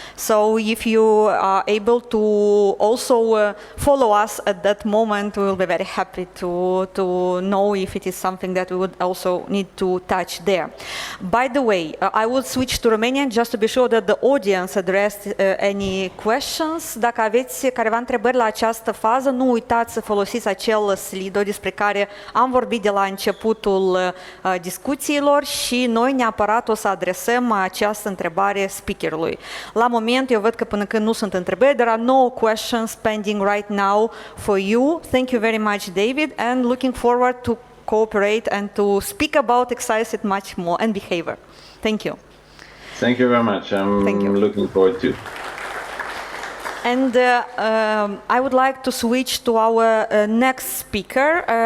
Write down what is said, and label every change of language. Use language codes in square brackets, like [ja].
[en] So if you are able to also follow us at that moment, we will be very happy to know if it is something that we would also need to touch there. By the way, I will switch to Romanian just to be sure that the audience addressed any questions. [ro] Dacă aveți careva întrebări la această fază, nu uitați să folosiți acel Slido despre care am vorbit de la începutul discuțiilor și noi neapărat o să adresăm această întrebare speakerului. La moment, eu văd că până când nu sunt întrebări, [en] there are no questions pending right now for you. Thank you very much, David, and looking forward to cooperate and to speak about excise much more and behavior. Thank you. Thank you very much. I'm looking forward to. And I would like to switch to our next speaker.